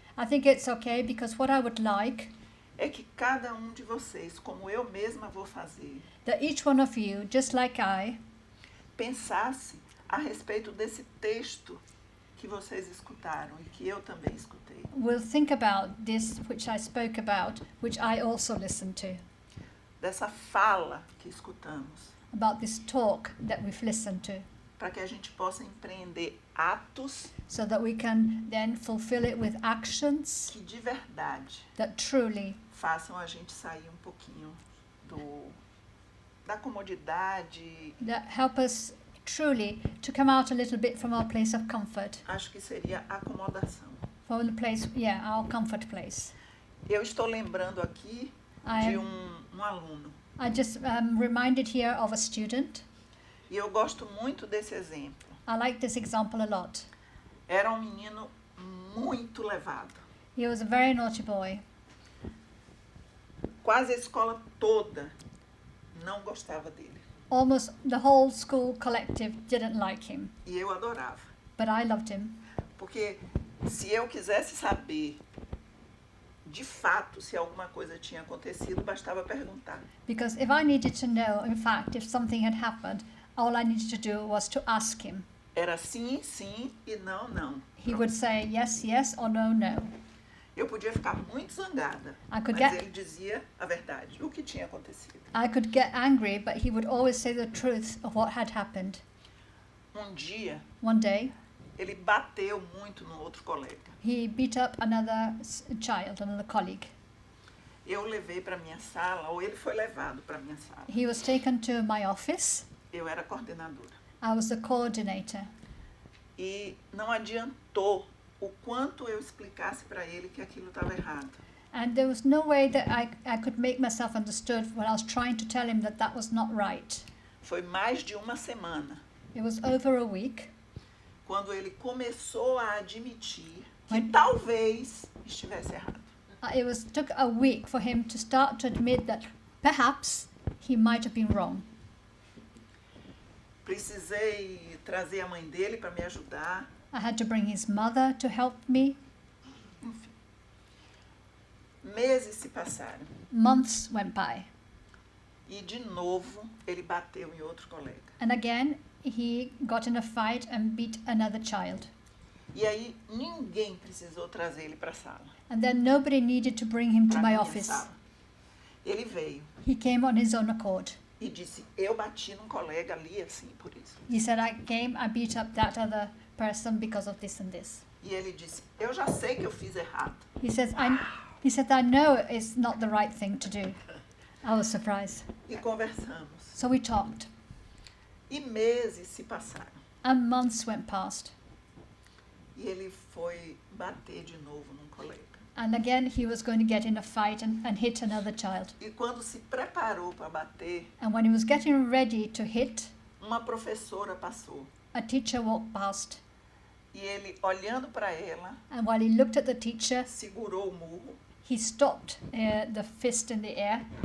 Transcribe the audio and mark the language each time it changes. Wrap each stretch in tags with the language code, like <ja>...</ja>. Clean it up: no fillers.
<en>I think it's okay, because what I would like</en> <pt>é que cada um de vocês, como eu mesma vou fazer,</pt> <en>that each one of you, just like I,</en> <pt>pensasse a respeito desse texto que vocês escutaram e que eu também escutei.</pt> <en>will think about this which I spoke about, which I also listened to,</en> <pt>Dessa fala que escutamos,</pt> <en>about this talk that we've listened to,</en> <pt>para que a gente possa empreender atos</pt> <en>so that we can then fulfill it with actions</en> <pt>que de verdade</pt> <en>that truly</en> <pt>façam a gente sair um pouquinho da comodidade.</pt> <en>that help us truly to come out a little bit from our place of comfort,</en> <pt>Acho que seria acomodação.</pt> <en>from the place, our comfort place.</en> <pt>Eu estou lembrando aqui</pt> <en>I</en> <pt>de</pt> <en>am,</en> <pt>um aluno</pt> <en>I just reminded here of a student.</en> <pt>e eu gosto muito desse exemplo.</pt> <en>I like this example a lot.</en> <pt>Era um menino muito levado.</pt> <en>He was a very naughty boy.</en> <pt>Quase a escola toda não gostava dele.</pt> <en>Almost the whole school collective didn't like him,</en> <pt>E eu adorava.</pt> <en>but I loved him.</en> <pt>Porque se eu quisesse saber de fato se alguma coisa tinha acontecido, bastava perguntar.</pt> <en>Because if I needed to know, in fact, if something had happened, all I needed to do was to ask him.</en> <pt>Era sim, sim e não, não.</pt> <en>He would say yes, yes, or no, no.</en> <pt>Eu podia ficar muito zangada,</pt> <en>I could</en> <pt>mas</pt> <en>get</en> <pt>ele dizia a verdade, o que tinha acontecido.</pt> <en>I could get angry, but he would always say the truth of what had happened.</en> <pt>Um dia,</pt> <en>One day,</en> <pt>ele bateu muito no outro colega.</pt> <en>he beat up another child, another colleague.</en> <pt>Eu levei para minha sala, ou ele foi levado para minha sala.</pt> <en>He was taken to my office.</en> <pt>Eu era coordenadora.</pt> <en>I was the coordinator.</en> <pt>E não adiantou o quanto eu explicasse para ele que aquilo estava errado.</pt> <en>And there was no way that I could make myself understood when I was trying to tell him that that was not right.</en> <pt>Foi mais de uma semana,</pt> <en>It was over a week</en> <pt>quando ele começou a admitir que</pt> <en>When-</en> <pt>talvez estivesse errado.</pt> <en>Took a week for him to start to admit that perhaps he might have been wrong.</en> <pt>Precisei trazer a mãe dele para me ajudar.</pt> <en>I had to bring his mother to help me.</en> <pt>Enfim. Meses se passaram.</pt> <en>Months went by.</en> <pt>E de novo ele bateu em outro colega.</pt> <en>And again, he got in a fight and beat another child.</en> <pt>E aí ninguém precisou trazer ele para a sala.</pt> <en>And then nobody needed to bring him to</en> <pt>Pra</pt> <en>my</en> <pt>minha</pt> <en>office.</en> <pt>sala. Ele veio</pt> <en>He came on his own accord.</en> <pt>e disse, eu bati num colega ali assim por isso.</pt> <en>He said, I beat up that other person because of this and this.</en> <pt>E ele disse, eu já sei que eu fiz errado.</pt> <en>He says, I know it's not the right thing to do. I was surprised.</en> <pt>E conversamos.</pt> <en>So we talked,</en> <pt>E meses se passaram.</pt> <en>and months went past.</en> <pt>E ele foi bater de novo num colega.</pt> <en>And again, he was going to get in a fight and hit another child.</en> <pt>E quando se preparou para bater,</pt> <en>And when he was getting ready to hit,</en> <pt>uma professora passou.</pt> <en>a teacher walked past.</en> <pt>E ele, olhando para ela,</pt> <en>And while he looked at the teacher,</en> <pt>segurou o murro,</pt> <en>he stopped the fist in the air.</en>